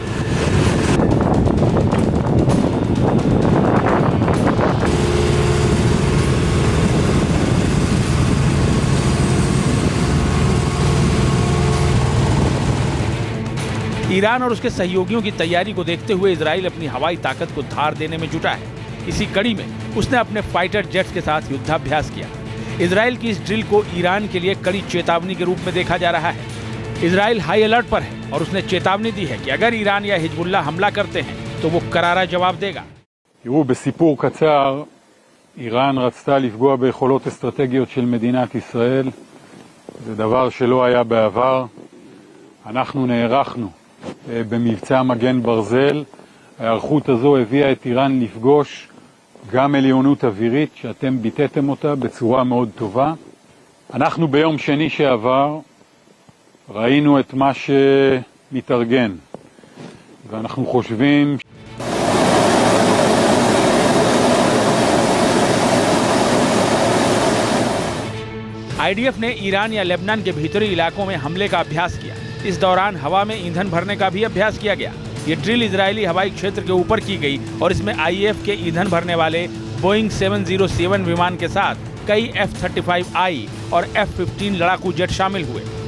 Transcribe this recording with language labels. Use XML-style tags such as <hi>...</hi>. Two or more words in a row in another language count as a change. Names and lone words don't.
<hi>ईरान और उसके सहयोगियों की तैयारी को देखते हुए इजराइल अपनी हवाई ताकत को धार देने में जुटा है। इसी कड़ी में उसने अपने</hi> <en>fighter jets</en> <hi>के साथ युद्धाभ्यास किया। इजराइल की इस ड्रिल को ईरान के लिए कड़ी चेतावनी के रूप में देखा जा रहा है। इजराइल</hi> <en>high alert</en> <hi>पर है और उसने चेतावनी दी है कि अगर ईरान या हिजबुल्लाह हमला करते हैं तो वो करारा जवाब देगा।</hi> <he>תראו, בסיפור קצר, איראן רצתה לפגוע ביכולות אסטרטגיות של מדינת ישראל. זה דבר שלא היה בעבר. אנחנו נערכנו במבצע מגן ברזל. ההיערכות הזו הביאה את איראן לפגוש גם עליונות אווירית שאתם ביטאתם אותה בצורה מאוד טובה. אנחנו ביום שני שעבר ראינו את מה שמתארגן, ואנחנו חושבים</he> <hi>आईडीएफ ने ईरान या लेबनान के भीतरी इलाकों में हमले का अभ्यास किया। इस दौरान हवा में ईंधन भरने का भी अभ्यास किया गया। ये ड्रिल इजरायली हवाई क्षेत्र के ऊपर की गई और इसमें आईएएफ के ईंधन भरने वाले बोइंग 707 विमान के साथ कई F-35I और F-15 लड़ाकू जेट शामिल हुए।</hi>